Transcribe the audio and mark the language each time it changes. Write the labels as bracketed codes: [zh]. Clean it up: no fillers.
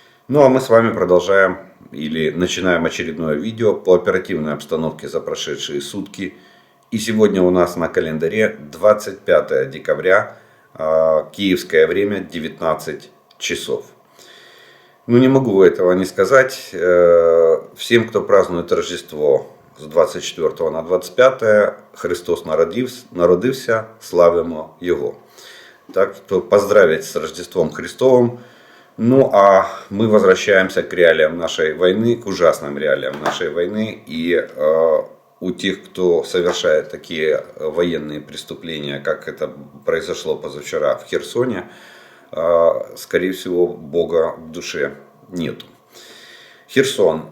[ru] Ну а мы с вами продолжаем или начинаем очередное видео по оперативной обстановке за прошедшие сутки. И сегодня у нас на календаре 25 декабря, киевское время, 19 часов. Ну, не могу этого не сказать. Всем, кто празднует Рождество з 24 на 25, [uk] Христос народився, славимо Його. [ru] Так что поздравить с Рождеством Христовым. Ну, а мы возвращаемся к реалиям нашей войны, к ужасным реалиям нашей войны. И у тех, кто совершает такие военные преступления, как это произошло позавчера в Херсоне, скорее всего, Бога в душе нету. Херсон.